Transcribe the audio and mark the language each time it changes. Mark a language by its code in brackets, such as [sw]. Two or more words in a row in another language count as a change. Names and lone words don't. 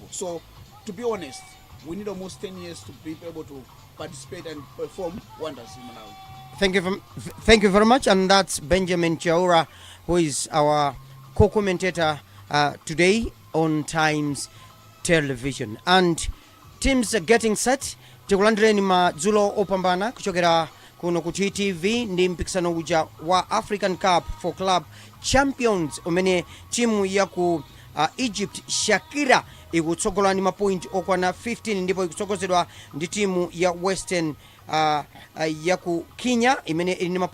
[en] So to be honest, we need almost 10 years to be able to participate and perform wonders in Malawi. Thank you very much. And that's Benjamin Chaura, who is our co-commentator today on Times Television. And teams are getting set. [ny] Tikulandireni madzulo opambana kuchokera kuno ku TTV ndi mpikisano uja wa African Cup for Club Champions umene timu ya ku Egypt Shakira ikutsogola ndi mapoint okwana 15 ndipo ikutsogozedwa ndi timu ya Western ya ku Kenya imene ili ndi